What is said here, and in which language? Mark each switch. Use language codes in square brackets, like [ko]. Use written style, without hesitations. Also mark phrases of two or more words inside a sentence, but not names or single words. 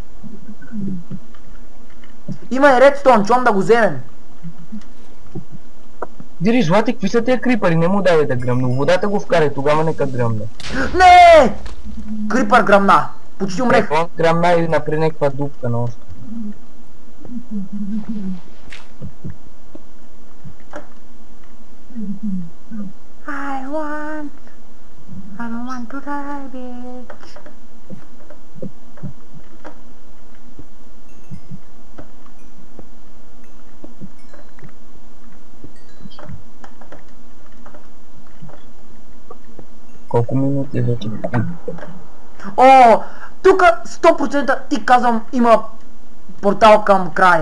[bg] Има и редстоун, чом да го вземем. Дири, злати, какви са тия крипъри? Не му давай да гръмне. Водата го вкарай, тогава нека гръмне. Не! Крипър гръмна. Почти умрех. Он гръмна и напри някаква дупка на още. [en] I don't want to die, bitch. [bg] Колко минути вече? О, тука 100% ти казвам има портал към края.